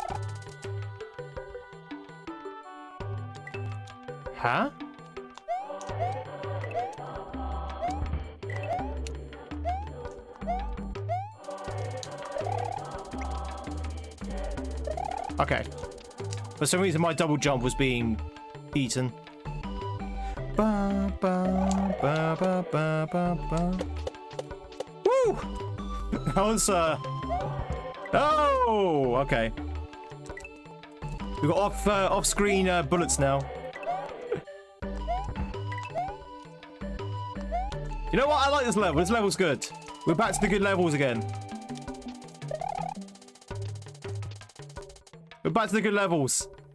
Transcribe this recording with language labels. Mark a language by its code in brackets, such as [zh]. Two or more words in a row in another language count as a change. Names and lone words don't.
[en] Huh? Okay. For some reason my double jump was being eaten. Ba, ba, ba, ba, ba, ba, ba. Woo! That was oh, okay. We got off-screen bullets now. You know what? I like this level. This level's good. We're back to the good levels again. We're back to the good levels.